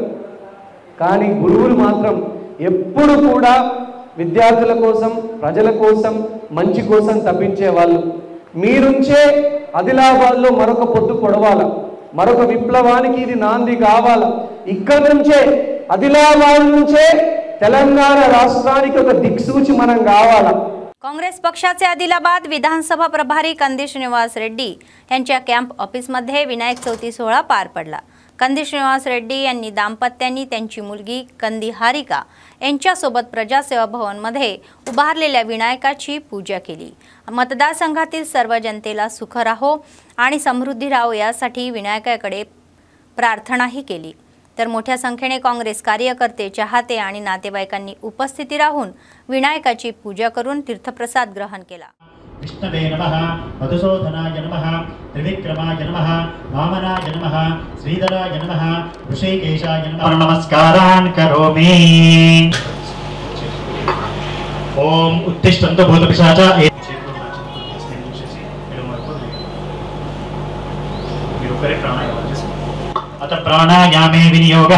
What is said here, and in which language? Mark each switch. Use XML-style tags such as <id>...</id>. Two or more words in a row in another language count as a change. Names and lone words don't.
<te>కానీ గురువులు మాత్రం ఎప్పుడు కూడా విద్యార్థుల కోసం, ప్రజల కోసం, మంచి కోసం తప్పించే వాళ్ళు. మీరుంచే ఆదిలాబాద్లో మరొక పొద్దు పొడవాల, మరొక విప్లవానికి ఇది నాంది కావాల. ఇక్కడ నుంచే, आदिलाबाद నుంచే తెలంగాణ రాష్ట్రానికి ఒక దిక్సూచి మనం కావాలా.</te> <mr>काँग्रेस पक्षाचे आदिलाबाद विधानसभा प्रभारी कंदी श्रीनिवास रेड्डी यांच्या कॅम्प ऑफिसमध्ये विनायक चौथी सोहळा पार पडला. कंदी श्रीनिवास रेड्डी यांनी दाम्पत्यांनी त्यांची मुलगी कंदी हारिका यांच्यासोबत प्रजासेवा भवनमध्ये उभारलेल्या विनायकाची पूजा केली. मतदारसंघातील सर्व जनतेला सुख राहो आणि समृद्धी राहो यासाठी विनायकाकडे प्रार्थनाही केली. तर मोठ्या संख्येने काँग्रेस कार्यकर्ते, चाहते आणि नातेवाईकांनी उपस्थिती राहून विनायकाची पूजा करून तीर्थप्रसाद ग्रहण केला.</mr> <sa>विष्णवे नमः, मधुसूदनाय नमः, त्रिविक्रमाय नमः, वामनाय नमः, श्रीधराय नमः, ऋषिकेशाय नमः. नमस्कारान् करोमि. ओम उत्तिष्ठन्तु भूतपिशाचा. अत प्राणायामे विनियोगः.</sa>